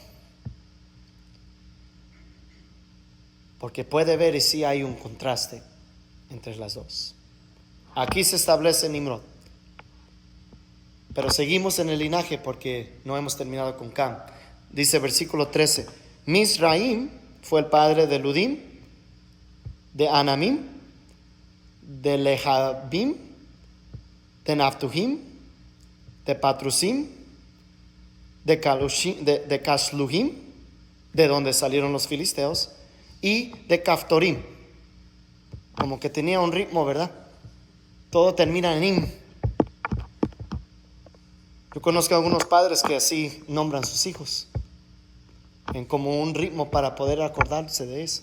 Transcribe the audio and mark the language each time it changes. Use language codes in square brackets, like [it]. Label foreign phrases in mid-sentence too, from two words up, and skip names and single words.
[es] Porque puede ver y sí hay un contraste entre las dos. Aquí se establece Nimrod. Pero seguimos en el linaje porque no hemos terminado con Cam. Dice versículo 13: Misraim fue el padre de Ludim, de Anamim, de Lehabim, de Naftujim, de Patrusim, de Casluhim, de donde salieron los filisteos, y de Caftorim. Como que tenía un ritmo, ¿verdad? Todo termina en im. Yo conozco a algunos padres que así nombran sus hijos, en como un ritmo para poder acordarse de eso.